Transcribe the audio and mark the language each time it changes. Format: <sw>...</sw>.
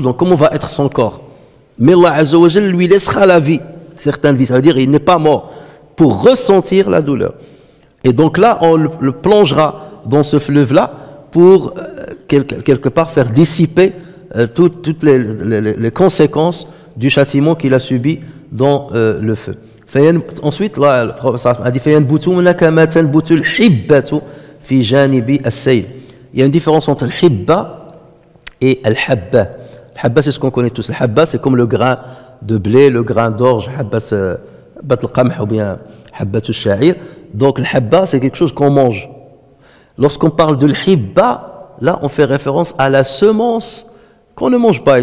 <fr>Donc comment va être son corps? Mais Allah Azza wa Jalla lui laissera la vie, certaines vies. Ça veut dire qu'il n'est pas mort pour ressentir la douleur. Et donc là, on le plongera dans ce fleuve-là pour quelque part faire dissiper toutes les conséquences du châtiment qu'il a subi dans le feu. Ensuite, là, le prophète a dit</fr> <ar>فَيَنْبُتُونَ كَمَا تَنْبُتُ الْحِبَّةُ فِي جَانِبِ السَّيْلِ.</ar> <fr>Il y a une différence entre le hibba et le habba. Le habba, c'est ce qu'on connaît tous. Le habba, c'est comme le grain de blé, le grain d'orge, habbat al-qamh ou bien habbat al-sha'ir. Donc le habba, c'est quelque chose qu'on mange. Lorsqu'on parle de l'hibba, là, on fait référence à la semence qu'on ne mange pas.</fr>